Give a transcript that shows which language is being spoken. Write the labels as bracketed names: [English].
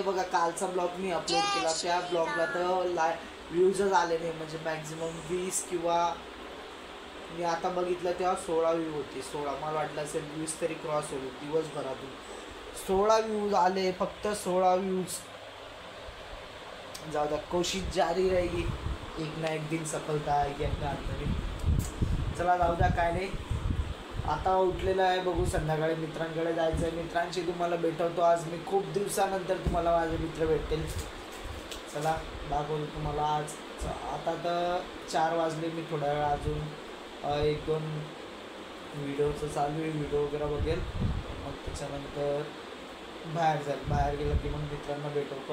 [Marathi] बघा, कालचा ब्लॉग मी अपलोड केला, त्या ब्लॉगला तर व्ह्यूजच आले नाही, म्हणजे मॅक्झिमम 20 किंवा मी आता बघितलं तेव्हा 16 व्ह्यू होती। 16 मला वाटलं असेल 20 तरी क्रॉस होईल दिवसभरातून। 16 व्ह्यूज आले, फक्त 16 व्ह्यूज। जाऊ द्या, [Hindi] कोशिश जारी रहेगी, एक ना एक दिन सफलता आएगी अपने हाथ में। [Marathi] चला जाऊ द्या, काय नाही। आता उठलेलं आहे, बघू संध्याकाळी मित्रांकडे जायचं आहे। मित्रांशी तुम्हाला भेटवतो आज मी, खूप दिवसानंतर तुम्हाला माझे मित्र भेटतील। चला दाखवतो तुम्हाला आज। आता तर 4 वाजले, मी थोड्या वेळ अजून 1-2 व्हिडिओचं चालू आहे, व्हिडिओ वगैरे बघेल, मग त्याच्यानंतर बाहेर गेलं की मग मित्रांना भेटवतो।